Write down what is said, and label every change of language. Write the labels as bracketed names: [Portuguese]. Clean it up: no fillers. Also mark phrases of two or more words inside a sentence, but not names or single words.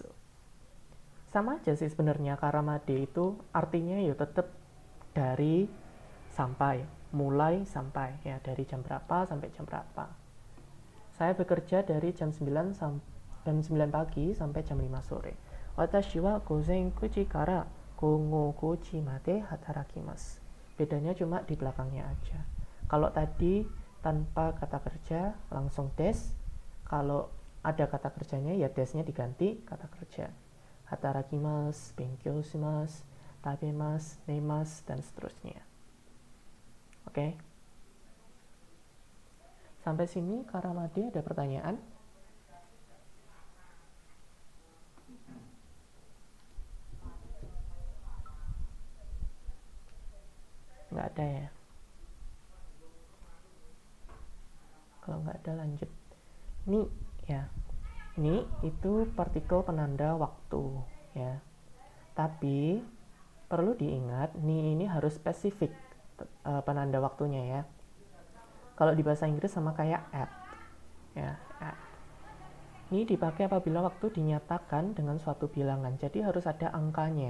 [Indonesian] Sama aja sih sebenarnya, karamade itu artinya ya tetap dari sampai, mulai sampai ya, dari jam berapa sampai jam berapa. Saya bekerja dari jam 9 pagi sampai jam 5 sore. [Japanese] 私は午前9時から午後5時まで働きます. [Indonesian] Bedanya cuma di belakangnya aja. Kalau tadi tanpa kata kerja langsung des. Kalau ada kata kerjanya ya desnya diganti kata kerja. [Japanese] 働きます、勉強します、食べます、寝ます, [Indonesian] dan seterusnya. Oke. Sampai sini Karamade ada pertanyaan? Nggak ada ya? Kalau nggak ada lanjut. Ni ya. Ni itu partikel penanda waktu ya. Tapi perlu diingat ni ini harus spesifik penanda waktunya ya. Kalau di bahasa Inggris sama kayak at ya, at. Ini dipakai apabila waktu dinyatakan dengan suatu bilangan, jadi harus ada angkanya.